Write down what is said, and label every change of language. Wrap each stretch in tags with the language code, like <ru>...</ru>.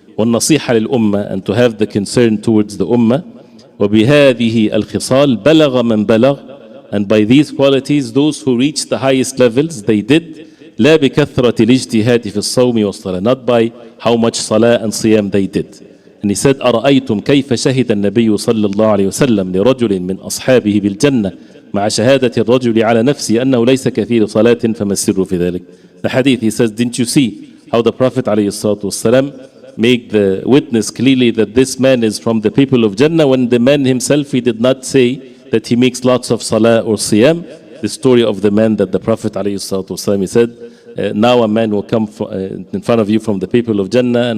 <ar>والنصيحة للأمة,</ar> <en>and to have the concern towards the ummah.</en> <ar>وبهذه الخصال بلغ من بلغ,</ar> <en>and by these qualities those who reach the highest levels they did.</en> <ar>لا بكثرة الاجتهاد في الصوم والصلاة,</ar> <en>not by how much salah and siyam they did. And he said,</en> <ar>أرأيتم كيف شهد النبي صلى الله عليه وسلم لرجل من أصحابه بالجنة مع شهادة الرجل على نفسه أنه ليس كثير صلاة فما السر في ذلك.</ar> <en>The hadith, he says, didn't you see how the Prophet عليه الصلاة والسلام make the witness clearly that this man is from the people of Jannah, when the man himself, he did not say that he makes lots of salah or siyam. The story of the man that the Prophet ﷺ, he said, now a man will come in front of you from the people of Jannah.</en>